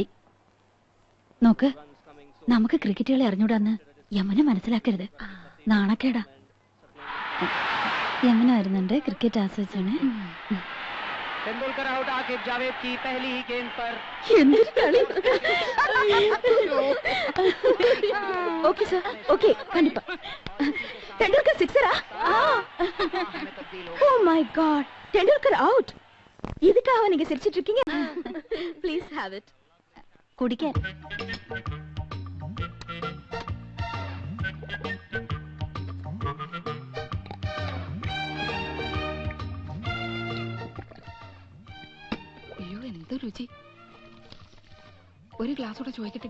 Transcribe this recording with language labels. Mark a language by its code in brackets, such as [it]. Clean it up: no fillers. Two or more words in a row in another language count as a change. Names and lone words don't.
[ml] നോക്ക്, നമുക്ക് ക്രിക്കറ്റ് കളി അറിഞ്ഞൂടാന്ന് യമുന മനസ്സിലാക്കരുത്. നാണക്കേടാ. യമുന വരുന്നുണ്ട്. ക്രിക്കറ്റ് ആസ്വദിച്ചാണ്. എന്തൊരു കളി. [ta] ஓகே சார், ஓகே, கண்டிப்பா. தெண்டுல்கர் சிக்ஸரா? [en] oh my god, [ta] தெண்டுல்கர் அவுட். இதுக்காக நீங்க சிரிச்சிட்டு இருக்கீங்க? [en] please have it. குடிக்க. [ml] അയ്യോ, എന്ത് രുചി. ഒരു ഗ്ലാസ് കൂടെ ചോദിക്കട്ടെടി.